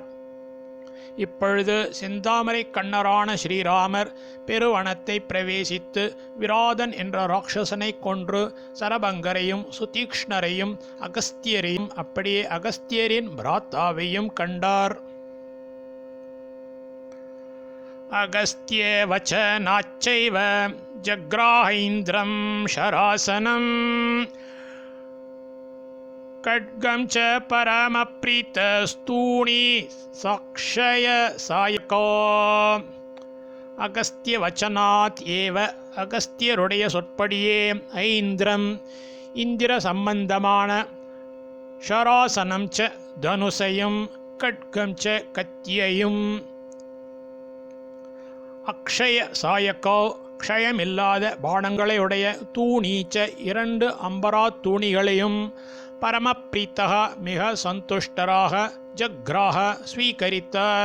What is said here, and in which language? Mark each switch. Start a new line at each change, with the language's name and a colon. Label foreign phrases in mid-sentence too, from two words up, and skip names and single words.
Tamil: இப்பொழுது செந்தாமரை கண்ணரான ஸ்ரீராமர் பெருவனத்தை பிரவேசித்து விராதன் என்ற ராட்சசனை கொன்று சரபங்கரையும் சுதீக்ஷ்ணரையும் அகஸ்தியரையும் அப்படியே அகஸ்தியரின் பிராத்தாவையும் கண்டார்.
Sanskrit: अगस्त्य वचनाच्चैव जग्राहैन्द्रं शरासनम् खड्गं च परमप्रीतस्तूणी साक्षय सायको. अगस्त्य वचनात् एव
Tamil: அகஸ்தியருடைய சொற்படியே ஐந்திரம் இந்திர சம்பந்தமான ஷராசனம் ச தனுசையும் கட்கம் ச கத்தியையும்
Sanskrit: अक्षय सायकौ
Tamil: க்ஷயமில்லாத பானங்களையுடைய தூணீச்ச இரண்டு அம்பரா தூணிகளையும் பரமப்ரீத்தக மிக சந்துஷ்டராக ஜக்ராக ஸ்வீகரித்தார்.